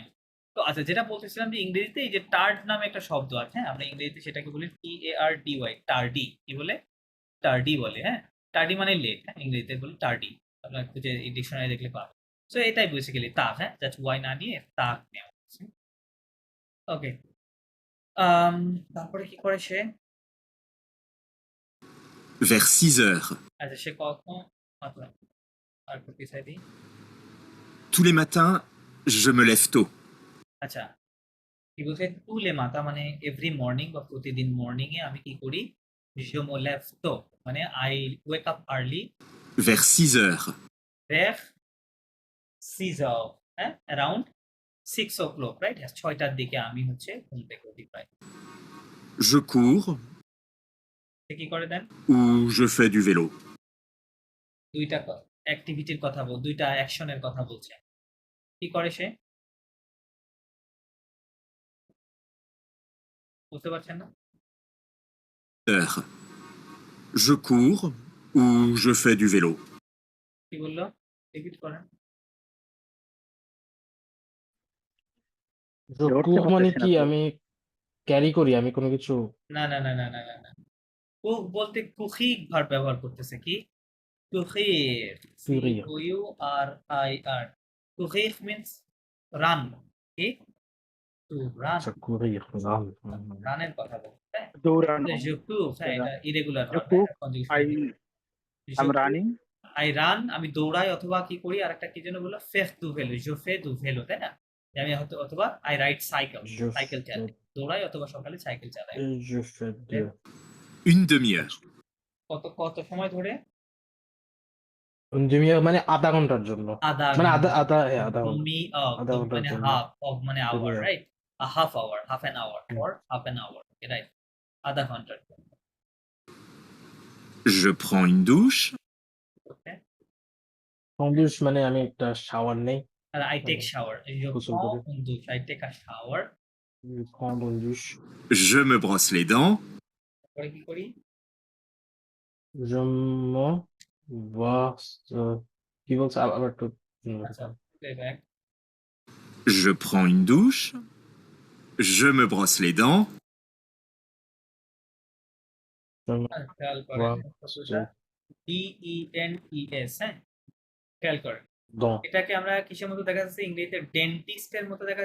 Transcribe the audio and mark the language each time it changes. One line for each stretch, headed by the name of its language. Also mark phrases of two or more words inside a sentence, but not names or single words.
Bangla: তো আচ্ছা যেটা বলতেছিলাম যে ইংরেজিতে এই যে টার্ড নামে একটা শব্দ আছে, হ্যাঁ আমরা ইংরেজিতে সেটাকে বলি TARDY, টার্ডি। কি বলে? টার্ডি বলে, হ্যাঁ টার্ডি মানে লেট, হ্যাঁ ইংরেজিতে বলি টার্ডি, আপনার খুঁজে ডিকশনারি দেখলে পাবেন। সো এটাই বেসিক্যালি তাক, হ্যাঁ জাস্ট ওয়াই না নিয়ে তাক নেওয়া হচ্ছে। ওকে তারপরে কি করে সে?
French: Vers 6 heures.
Bangla: আচ্ছা সে কখন, আচ্ছা আর একটু পিছাই দিই।
French: Tous les matins, je me lève tôt.
Bangla: আচ্ছা কি বলছে,
French: tous les matins
Bangla: মানে
English: every morning
Bangla: বা প্রতিদিন মর্নিং এ আমি কি করি,
French: je me lève tôt
Bangla: মানে
English: I wake up early,
French: Vers 6 heures. vers 6 heures,
Bangla: হ্যাঁ অ্যারাউন্ড 6 o'clock, রাইট? 6টার দিকে আমি হচ্ছে ঘুম থেকে উঠি প্রায়।
French: Je cours
Bangla: সে কি করে দেন?
French: ou je fais du vélo.
Bangla: দুইটা অ্যাক্টিভিটির কথা দুইটা অ্যাকশনের কথা বলছে। কি করে সে? বুঝতে পারছেন না?
French: Heures. Je cours ou je fais du vélo.
Bangla: কি বললো? রিপিট করেন। ধরতে কুক মানে পারতেছি না কি তো। আমি ক্যারি করি, আমি কোনো কিছু না না না না না না না, কুক বলতে কুখিক ভার্ব ব্যবহার করতেছে। কি? কুখির, কুরির। COURIR, কুখির
English: means run,
Bangla: কি
English: to run,
Bangla: আচ্ছা কুরির রান। রানের কথা বলছে, হ্যাঁ দৌড়ানো।
French: je cours,
Bangla: হ্যাঁ এটা ইরেগুলার
French: Je
Bangla: ভার্ব,
French: cours,
Bangla: কনজুগেশন।
English: I'm running. I run
Bangla: আমি দৌড়াই, অথবা কি করি আরেকটা কি যেন বললো,
French: fais du vélo, je fais du vélo,
Bangla: তাই না? যে আমি হয়তো, অথবা
English: I ride cycle,
Bangla: সাইকেল চালাই, দৌড়াই অথবা সকালে সাইকেল চালাই।
French: Je fais de Une demi-heure.
Bangla: কত সময় ধরে? demi-heure মানে আধা ঘন্টার জন্য, আধা মানে ঘন্টা। আধা ঘন্টা, দমি আধা ঘন্টার মানে জন্য।
English: half of
Bangla: মানে আওয়ার,
French: demi-heure।
Bangla: রাইট?
English: half hour, half an hour, or half an hour, right?
Bangla: আধা ঘন্টার জন্য।
French: Je prends une douche.
Bangla: ওকে সন্দেশ মানে আমি একটা শাওয়ার নেই। আর
English: I take shower,
Bangla: গোসল করি।
English: I take a shower,
French: Je prends une douche. Je me brosse les dents.
Bangla: তারপরে কি করি?
French: Je me brosse.
Bangla: কি বলছে আবার একটু আচ্ছা, প্লেব্যাক।
French: Je prends une douche. Je me brosse les dents.
Bangla: খেয়াল করেন শব্দটা DENTES, হ্যাঁ? খেয়াল করেন। donc এটাকে আমরা কিসের মতো দেখা যাচ্ছে? ইংরেজিতে ডেন্টিস্টের মতো দেখা